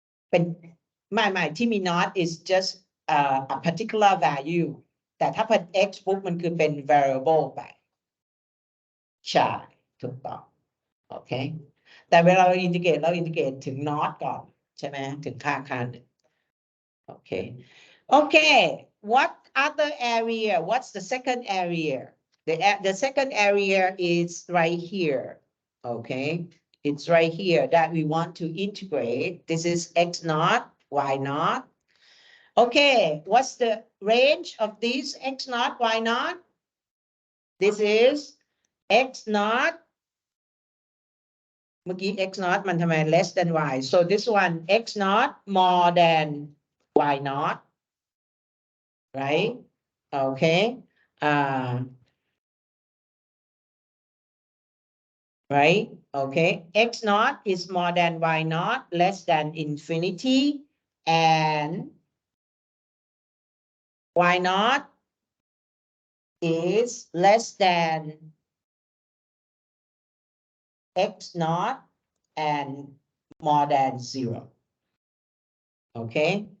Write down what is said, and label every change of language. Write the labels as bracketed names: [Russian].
[Thai] เป็นไม่ที่มี [English] not is just a particular value [Thai] แต่ถ้าเป็น x ปุ๊บมันคือเป็น variable ไปใช่ถูกต้องโอเคแต่เวลาเราอินทิเกรตถึง not ก่อนใช่ไหมถึงค่าหนึ่งโอเค [English] Okay, what other area? What's the second area? The second area is right here. Okay, it's right here that we want to integrate. This is x naught, y naught. Okay, what's the range of these x naught, y naught? This is x naught. [Thai] เมื่อกี้ [English] x naught [Thai] มันทำไม [English] less than y? So this one x naught more than y naught. Right? Okay. Right? Okay. X naught is more than y naught, less than infinity, and y naught is less than x naught and more than 0. Okay.